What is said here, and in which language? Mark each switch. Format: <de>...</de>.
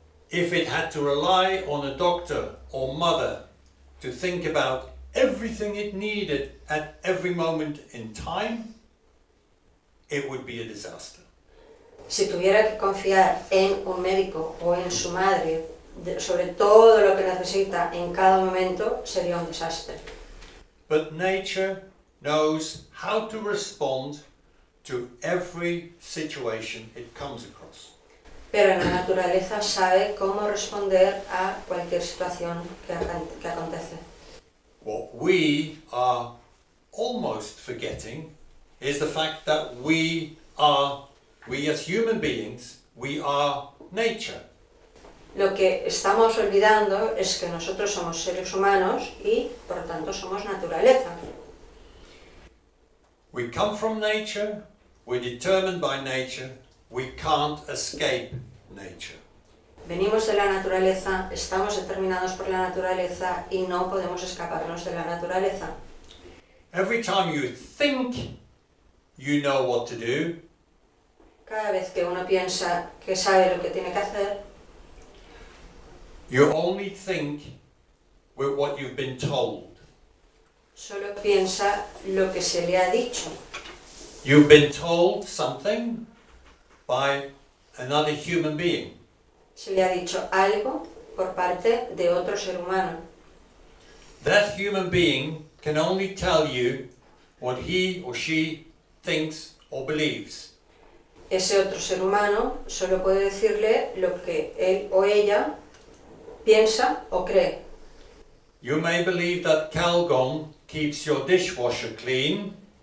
<en>If it had to rely on a doctor or mother to think about everything it needed at every moment in time, it would be a disaster.</en> <es>Si tuviera que confiar en un médico o en su madre sobre todo lo que necesita en cada momento, sería un desastre.</es> <en>But nature knows how to respond to every situation it comes across.</en> <es>Pero la naturaleza sabe cómo responder a cualquier situación que acontece.</es> <en>What we are almost forgetting is the fact that we are we as human beings, we are nature.</en> <es>Lo que estamos olvidando es que nosotros somos seres humanos y, por lo tanto, somos naturaleza.</es> <en>We come from nature, we're determined by nature, we can't escape nature.</en> <es>Venimos de la naturaleza, estamos determinados por la naturaleza y no podemos escaparnos de la naturaleza.</es> <en>Every time you think you know what to do,</en> <es>Cada vez que uno piensa que sabe lo que tiene que hacer,</es> <en>you only think with what you've been told.</en> <es>solo piensa lo que se le ha dicho.</es> <en>You've been told something by another human being.</en> <es>Se le ha dicho algo por parte de otro ser humano.</es> <en>That human being can only tell you what he or she thinks or believes.</en> <es>Ese otro ser humano solo puede decirle lo que él o ella piensa o cree.</es> <en>You may believe that Calgon keeps your dishwasher clean.</en>